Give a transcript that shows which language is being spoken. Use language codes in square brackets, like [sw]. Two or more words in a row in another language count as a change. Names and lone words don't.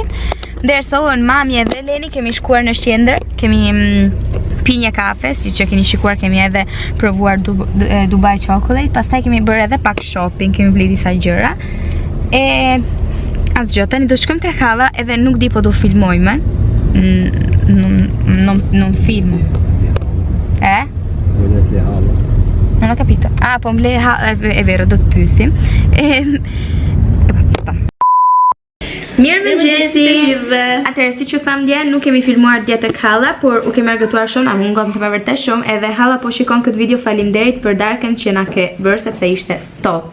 [sq] Derisa unë, mami edhe Leni kemi shkuar në qendër, kemi pi një kafe, si që keni shikuar kemi edhe provuar Dubai Chocolate, pastaj kemi bërë edhe pak shopping, kemi bli disa gjëra. Asgjë, tani do shkojmë te halla edhe nuk di po do filmojmë. [it] Non film. Non ho capito. [sq] Po mble halla, [it] è vero, [sq] do të pyesim. Mirë mëngjesi. Atëherë, siç ju tham dje, nuk kemi filmuar dje tek halla, por u kemi argëtuar shumë, na mungon të vërtet shumë, edhe halla po shikon këtë video, faleminderit për darkën që na ke bërë sepse ishte top.